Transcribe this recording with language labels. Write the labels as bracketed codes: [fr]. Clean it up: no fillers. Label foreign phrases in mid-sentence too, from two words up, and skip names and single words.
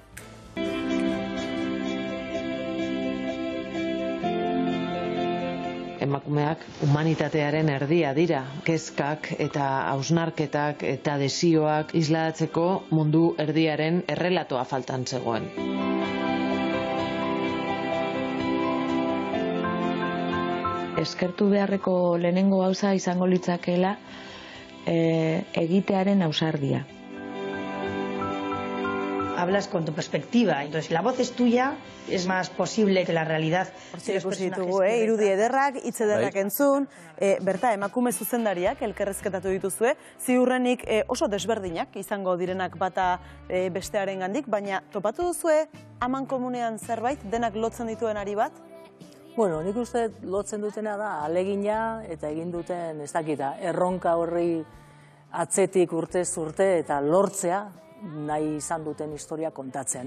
[eu] Emakumeak humanitatearen erdia dira, kezkak eta hausnarketak eta desioak islatzeko mundu erdiaren errelatoa faltan zegoen. Eskertu beharreko lehenengo gauza izango litzakeela egitearen ausardia. [es] Hablas con tu perspectiva, entonces la voz es tuya, es más posible que la realidad. [eu] Ikusi ditugu, irudi ederrak, hitz ederrak entzun, Berta, emakume zuzendariak elkarrezketatu dituzue, ziurrenik oso desberdinak izango direnak bata bestearen gandik, baina topatu duzue aman komunean zerbait denak lotzen dituen ari bat? Nik uste lotzen dutena da alegina eta egin duten, ez dakita, erronka horri atzetik urtez urte eta lortzea nahi izan duten historia kontatzea.